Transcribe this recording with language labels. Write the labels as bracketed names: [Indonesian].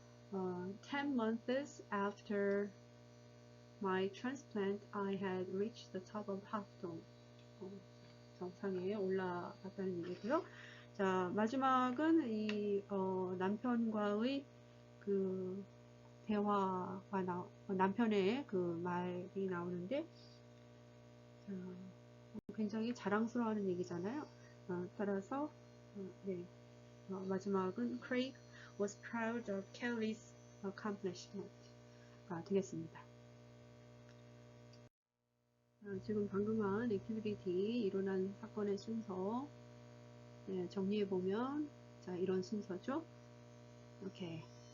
[English] 10 months after my transplant, I had reached the top of Half Dome. [Korean] 정상에 올라갔다는 얘기고요. 자, 마지막은 이 남편과의 그 대화가 남편의 그 말이 나오는데, 굉장히 자랑스러워하는 얘기잖아요. 따라서 마지막은 [English] Craig was proud of Kelly's accomplishment가 되겠습니다. [Korean] 지금 방금 한 액티비티 일어난 사건의 순서 정리해보면 자, 이런 순서죠. 오케이.